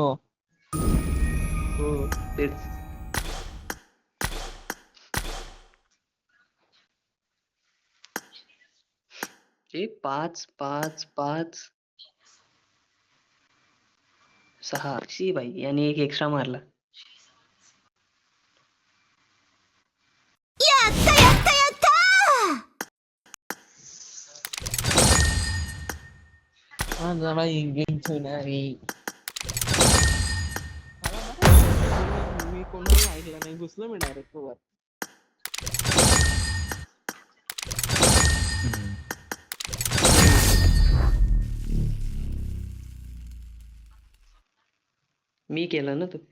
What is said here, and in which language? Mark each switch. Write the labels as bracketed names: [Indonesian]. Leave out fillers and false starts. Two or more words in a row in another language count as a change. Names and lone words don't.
[Marathi] हो तेच. हे 5 6 शी भाई याने एक एक्स्ट्रा मारला. [Japanese] やったやったやった [Marathi] हा जरा इंग्लिश नाही. मी कोणाला ऐकलं नाही, घुसलो मी डायरेक्ट वर. मी केला ना तो.